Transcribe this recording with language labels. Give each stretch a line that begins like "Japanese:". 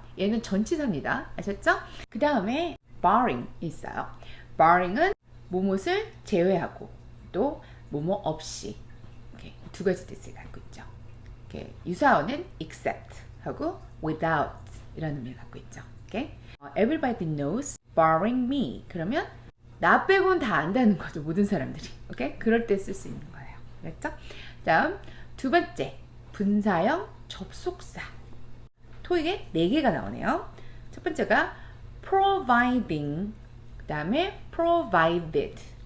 Korean: 얘는 전치사입니다. 아셨죠? 그 다음에 barring 있어요. barring은 뭐뭇을 제외하고 또 뭐뭐 없이 이렇게 두 가지 뜻을 갖고 있죠. 이렇게 유사어는 except 하고 without 이런 의미를 갖고 있죠. 오케이?
English: Everybody knows barring me.
Korean: 그러면 나 빼고는 다 안다는 거죠. 모든 사람들이. 오케이? 그럴 때 쓸 수 있는 거예요. 그랬죠? 다음 두 번째 분사형 접속사. 토익에 4개가 나오네요. 첫 번째가 providing, 그 다음에 provided.